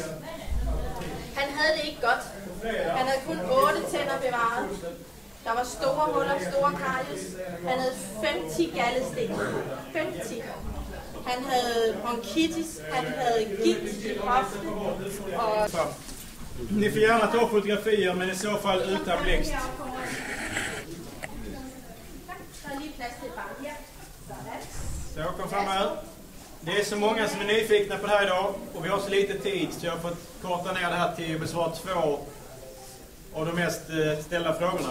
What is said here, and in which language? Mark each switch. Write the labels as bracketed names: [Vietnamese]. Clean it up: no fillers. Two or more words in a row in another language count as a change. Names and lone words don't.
[Danish] Han havde det ikke godt. Han havde kun 8 tænder bevaret. Der var store huller, store karius. Han havde 50 galdesten. 50. Han havde bronkitis, han havde gigt i hoften og... [Swedish] Ni får gärna ta fotografier, men i så fall utan blixt. Så kom fram här. Det är så många som är nyfikna på det här idag och vi har så lite tid så jag har fått korta ner det här till att besvara 2 av de mest ställda frågorna.